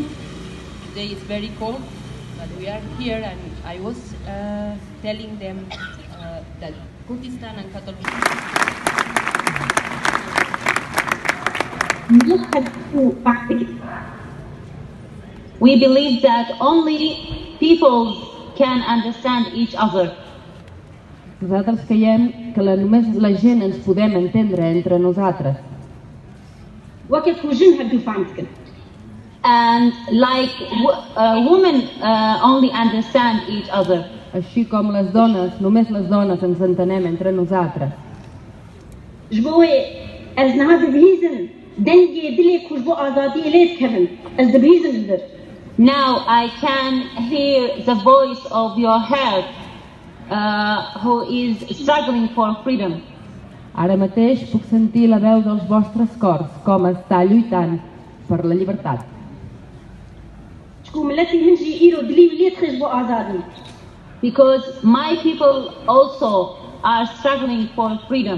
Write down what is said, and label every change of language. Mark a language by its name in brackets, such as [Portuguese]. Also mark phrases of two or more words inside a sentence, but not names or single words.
[English] Today is very cold, but we are here, and I was telling them that Kurdistan and Catalonia. We believe that only people can understand each other. [Catalan] Nosaltres creiem que només la gent ens podem entendre entre nosaltres. [English] And like women only understand each other. [Catalan] Així com les dones, només les dones ens entenem entre nosaltres. [English] Now I can hear the voice of your heart who is struggling for freedom. [Catalan] Ara mateix puc sentir la veu dels vostres cors, com està lluitant per la llibertat. [English] Because my people also are struggling for freedom.